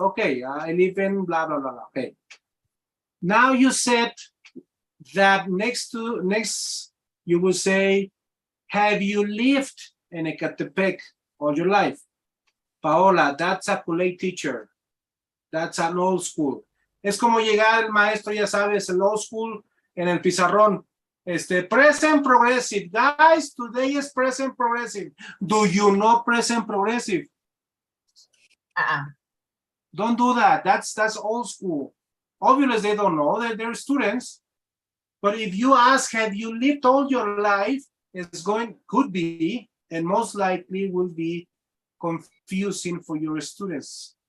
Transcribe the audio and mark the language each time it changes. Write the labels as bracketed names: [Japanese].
[English] Okay, I live in blah, blah, blah, blah. Okay. Now you said that next you will say, have you lived in Ecatepec all your life? Paola, that's a Kool-Aid teacher. That's an old school. [Spanish] Es como llegar el maestro, ya sabes, el [English] old school [Spanish] en el pizarrón. [English] Present progressive. Guys, today is present progressive. Do you know present progressive? Don't do that. That's old school. Obviously, they don't know that they're students. But if you ask, have you lived all your life? Could be, and most likely will be confusing for your students.